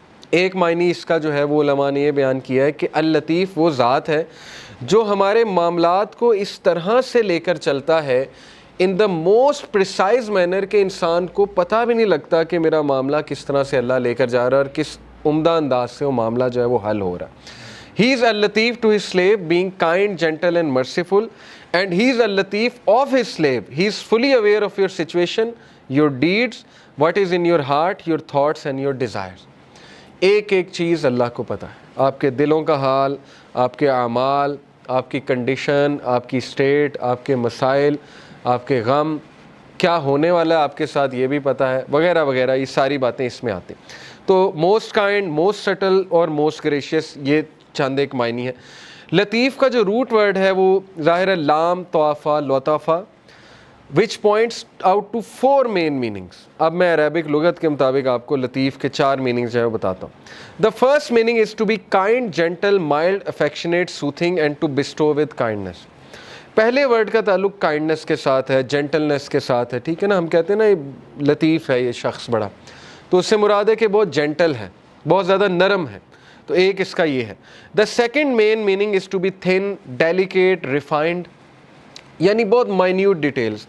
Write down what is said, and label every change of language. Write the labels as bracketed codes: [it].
[ur] ایک معنی اس کا جو ہے وہ علماء نے یہ بیان کیا ہے کہ اللطیف وہ ذات ہے جو ہمارے معاملات کو اس طرح سے لے کر چلتا ہے [en] in the most precise manner [ur] کہ انسان کو پتہ بھی نہیں لگتا کہ میرا معاملہ کس طرح سے اللہ لے کر جا رہا ہے اور کس عمدہ انداز سے وہ معاملہ جو ہے وہ حل ہو رہا ہے. [en] He is al-Latif to his slave, being kind, gentle and merciful, and he is al-Latif of his slave. He is fully aware of your situation, your deeds, what is in your heart, your thoughts and your desires. [ur] ایک ایک چیز اللہ کو پتہ ہے, آپ کے دلوں کا حال, آپ کے اعمال, آپ کی کنڈیشن, آپ کی اسٹیٹ, آپ کے مسائل, آپ کے غم, کیا ہونے والا ہے آپ کے ساتھ یہ بھی پتہ ہے, وغیرہ وغیرہ. یہ ساری باتیں اس میں آتی. تو [en] most kind, most subtle اور most gracious, [ur] یہ چند ایک معنی ہے. لطیف کا جو روٹ ورڈ ہے وہ ظاہر ہے لام طوافہ لطافہ, [en] which points out to 4 main meanings. [ur] اب میں عربک لغت کے مطابق آپ کو لطیف کے 4 meanings جو ہے وہ بتاتا ہوں. The first meaning is to be kind, gentle, mild, affectionate, soothing and to bestow with kindness. پہلے ورڈ کا تعلق کائنڈنس کے ساتھ ہے, جینٹلنس کے ساتھ ہے, ٹھیک ہے نا. ہم کہتے ہیں نا یہ لطیف ہے یہ شخص بڑا, تو اس سے مراد ہے کہ بہت جینٹل ہے, بہت زیادہ نرم ہے. تو ایک اس کا یہ ہے. [en] the second main meaning is to be thin, delicate, refined, [ur] یعنی بہت [en] Minute details.